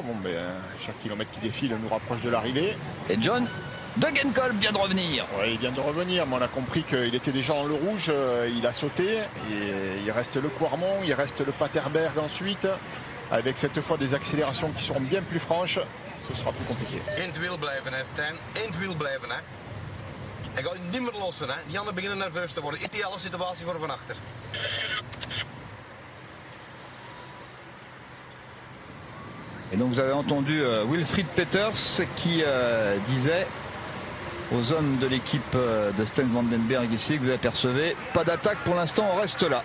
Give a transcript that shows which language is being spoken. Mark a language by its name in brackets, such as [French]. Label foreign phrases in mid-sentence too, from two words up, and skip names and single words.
[French] Bon, mais chaque kilomètre qui défile nous rapproche de l'arrivée. Et John Degenkolb vient de revenir. Ouais, il vient de revenir, mais on a compris qu'il était déjà dans le rouge. Il a sauté. Et il reste le Quarmont, il reste le Paterberg ensuite. Avec cette fois des accélérations qui seront bien plus franches. Ce sera plus compliqué. [Dutch] In het wiel blijven, hè, Stijn. In het wiel blijven, hè. Hij gaat niet meer lossen, hè. Die anderen beginnen nerveus te worden. Ideale situatie voor van achter. [French] Et donc vous avez entendu Wilfried Peters qui disait aux hommes de l'équipe de Sten Vandenberg ici que vous apercevez, pas d'attaque pour l'instant, on reste là.